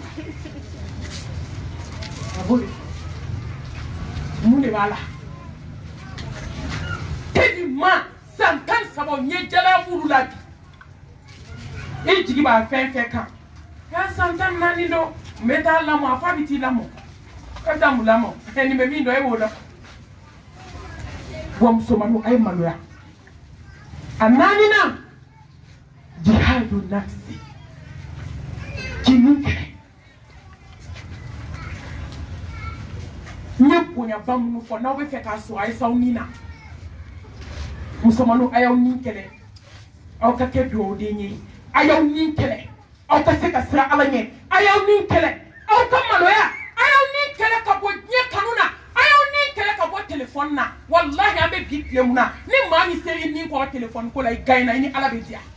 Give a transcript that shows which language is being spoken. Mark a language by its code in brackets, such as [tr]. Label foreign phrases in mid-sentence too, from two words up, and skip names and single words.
[bm] a b'o de mun de b'a la tellement san 13 ɲɛ jalaya b'olu la bi i jigi b'a fɛn fɛn kan ya san 14 don n bɛ taa lamɔ a fa bɛ t'i lamɔ e taa mun lamɔ nin bɛ min dɔn e b'o dɔn wa musomaninw a ye maloya a 4nan [ar] جهاد النفس [bm] jinin kɛlɛ n ye bonyaba minnu fɔ n'aw bɛ fɛ k'a sɔrɔ a ye s'aw nin na musomaninw a y'aw nin kɛlɛ aw ka kɛ dugawuden ye a y'aw nin kɛlɛ aw ka se ka siran ala ɲɛ a y'aw nin kɛlɛ aw ka maloya a y'aw nin kɛlɛ ka bɔ diɲɛ kanu na a y'aw nin kɛlɛ ka bɔ telefɔni na walahi an bɛ bi tile mun na ni maa min sera i nin kɔrɔ telefɔni ko la i gagné i ni ala bɛ diya